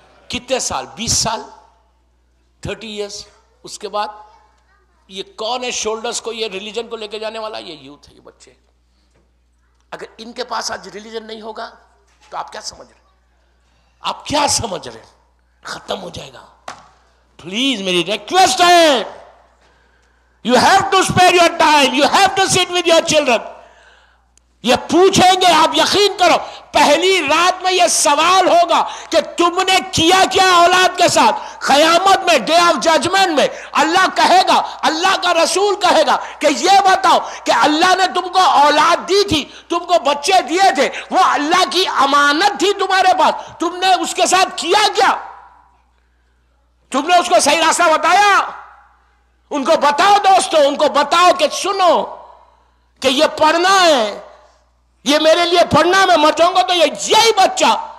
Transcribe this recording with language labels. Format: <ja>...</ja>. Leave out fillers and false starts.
<ur>کتنے سال؟ 20 سال، 30</ur> <en>years.</en> <ur>اس کے بعد یہ کون ہے شولڈرز کو یہ ریلیجن کو لے کے جانے والا؟ یہ یوتھ ہے، یہ بچے. اگر ان کے پاس آج ریلیجن نہیں ہوگا تو آپ کیا سمجھ رہے ہیں؟ آپ کیا سمجھ رہے ہیں؟ ختم ہو جائے گا. پلیز میری ریکویسٹ ہے،</ur> <en>you have to spare your time, you have to sit with your children.</en> <ur>یہ پوچھیں گے، آپ یقین کرو پہلی رات میں یہ سوال ہوگا کہ تم نے کیا کیا اولاد کے ساتھ. قیامت میں،</ur> <en>day of judgement</en> <ur>میں اللہ کہے گا، اللہ کا رسول کہے گا کہ یہ بتاؤ کہ اللہ نے تم کو اولاد دی تھی، تم کو بچے دیے تھے، وہ اللہ کی امانت تھی تمہارے پاس، تم نے اس کے ساتھ کیا کیا؟ تم نے اس کو صحیح راستہ بتایا؟ ان کو بتاؤ دوستو، ان کو بتاؤ کہ سنو کہ یہ پڑھنا ہے، یہ میرے لیے پڑھنا، میں مر جاؤں گا تو یہی بچہ</ur>